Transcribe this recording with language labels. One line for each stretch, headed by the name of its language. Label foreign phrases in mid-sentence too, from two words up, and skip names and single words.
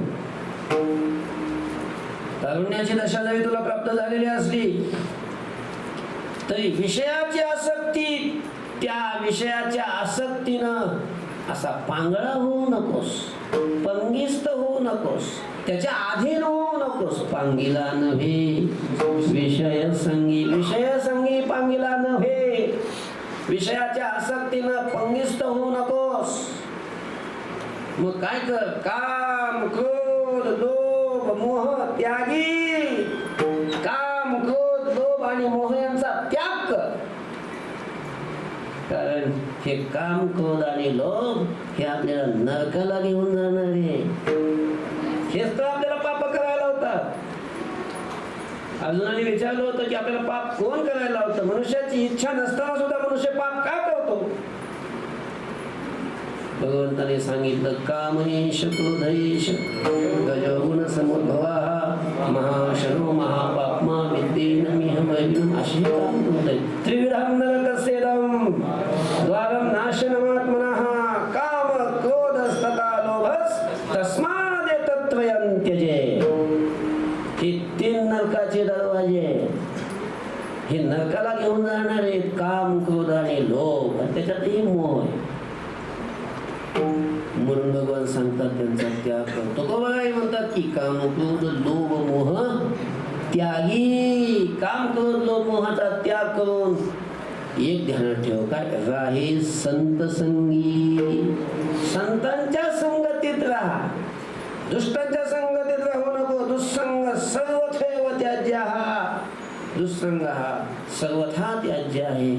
Marathi: तारुण्याची दशा जरी तुला प्राप्त झालेली असली तरी विषयाची आसक्ती, त्या विषयाच्या आसक्तीनं असा पांगळा होऊ नकोस, पंगिस्त होऊ नकोस, त्याच्या अधीन होऊ नकोस. पांगिला नव्हे विषय संगी, विषय संगी पांगिला नव्हे. विषयाच्या आसक्तीनं पंगिस्त होऊ नकोस. मग काय कर? काम क्रोध लोभ मोह त्यागी. काम क्रोध लोभ आणि मोह यांचा त्याग कर. कारण हे काम क्रोध आणि लोभ हे आपल्याला नरकाला घेऊन जाणार आहे. हेच तर आपल्याला पाप करायला होतात. अर्जुनाने विचारलं होतं की आपल्याला पाप कोण करायला होतं? मनुष्याची इच्छा नसताना सुद्धा मनुष्य पाप का करतो? भगवंताने सांगितलं,
Sanskrit: कामहेश क्रोधेश गजगुण समुद्भवा महाशनो महापाप्मा विद्येन मिहमैनम. अशी काम क्रोध त्रिविधं नरकस्येदं द्वारं नाशनमात्मनः काम क्रोधस्तथा लोभस् तस्मादेतत्त्रयं त्यजे.
Marathi: हे तीन नरकाचे दरवाजे, हे नरकाला घेऊन जाणार आहेत. काम क्रोध आणि लोभ, आणि त्याच्यातही मोह आहे. म्हणून भगवान सांगतात त्यांचा त्याग करतो. तुकोबाराय म्हणतात की काम क्रोध लोभ मोह त्यागी. काम क्रोध लोभ मोहाचा त्याग करून एक ध्यानात ठेव, काय? राहे संत संगी. संतांच्या संगतीत राहा, दुष्टांच्या संगतीत राहू नको.
Sanskrit: दुःसंग सर्वथैव त्याज्यः.
Marathi: दुःसंग हा सर्वथा त्याज्य आहे.